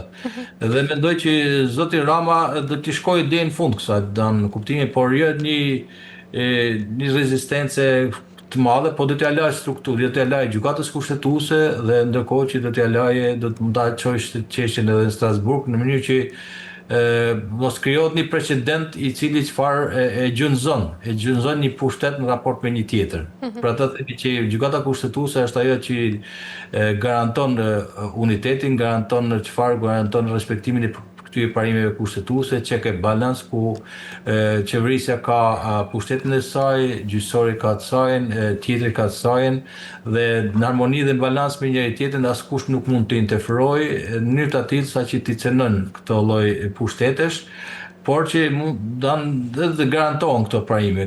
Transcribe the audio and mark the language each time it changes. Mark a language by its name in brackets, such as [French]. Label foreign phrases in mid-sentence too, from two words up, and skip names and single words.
[Albanian] Dhe mendoj që zoti Rama do të shkojë deri në fund kësaj në kuptimin, por jo një rezistencë të madhe, po do t'ja lajë strukturë, do t'ja lajë gjykatës kushtetuese dhe ndërkohë që do të mund ta çojë çështjen edhe në Strasburg në mënyrë që mos krijohet një precedent i cili çfarë e gjynzon një pushtet në raport me një tjetër. Për atë themi që gjykata kushtetuese është ajo që garanton unitetin, garanton respektimin e këtyre parimeve kushtetuese, [English] check and balance, [Albanian] ku qeverisja ka pushtetin e saj, gjyqësori ka të sajën, tjetri ka të sajën, dhe në harmoni dhe në balans me njëri tjetrin askush nuk mund të interferojë në mënyrë të tillë sa që t'i cënon këto lloj pushtetesh, por që dhe garantohen këto parime.